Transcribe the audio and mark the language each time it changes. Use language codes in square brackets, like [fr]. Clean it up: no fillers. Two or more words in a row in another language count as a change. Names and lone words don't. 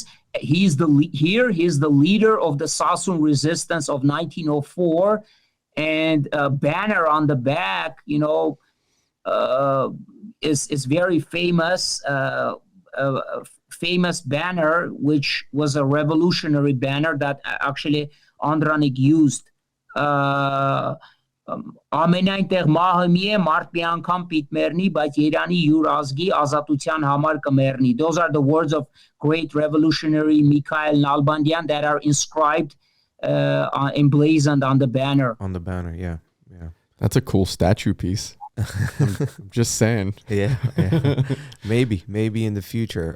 [en] He's the leader of the Sassoon resistance of 1904, and banner on the back, is very famous. Famous banner, which was a revolutionary banner that actually Andranik used. [hy] Ամենայն տեղ մահը մի է, մարդ մի անգամ պիտ մեռնի, բայց Երանի յուր ազգի ազատության համար կմեռնի. [en] Those are the words of great revolutionary Mikhail Nalbandian that are inscribed, emblazoned on the banner. On the banner, yeah. That's a cool statue piece. I'm just saying. Yeah. Maybe in the future.